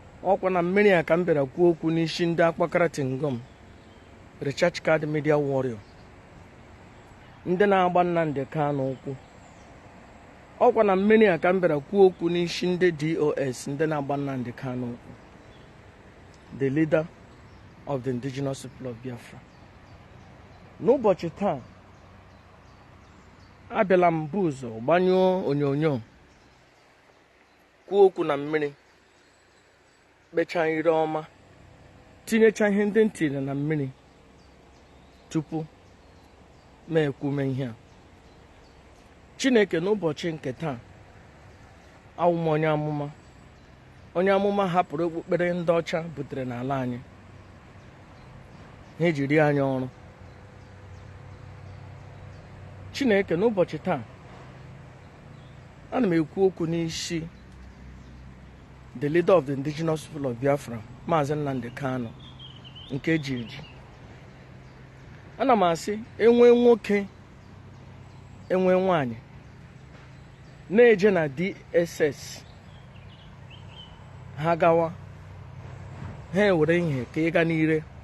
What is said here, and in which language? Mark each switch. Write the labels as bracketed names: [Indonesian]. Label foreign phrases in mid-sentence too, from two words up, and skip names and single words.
[Igbo] Ọkwa na mmiri a ka m bịara kwuo okwu n'isi ndị akpakara Tingom, [English] Recharge Card Media Warrior. [Igbo] Ndị na-agba Nnamdi Kanu ụkwụ. Ọkwa na mmiri a ka m bịara kwuo okwu n'isi ndị D O S, ndị na-agba Nnamdi Kanu ụkwụ. [English] The leader of the indigenous people of Biafra. [Igbo] N'ụbọchị taa, abịala m bụ ụzọ gbanyụọ onyonyo, kwuo okwu na mmiri, kpechaa ire ọma, tinyecha ihe ndị m tiri na mmiri tupu m ekwume ihe a. Chineke, n'ụbọchị nke taa, awụ m onye amụma. Onye amụma hapụrụ okpukpere ndị ọcha butere n'ala anyị. Ha eji rie anyị ọrụ. Chineke, n'ụbọchị taa, ana m ekwu okwu n'isi [English] the leader of the indigenous people of Biafra, [Igbo] Maazị Nnamdi Kanu, nke eji eji. Ana m asị, enwe nwoke, enwe nwaanyị, na-eje na D S S, ha gawa, ha ewere ihe ka ịga n'ire.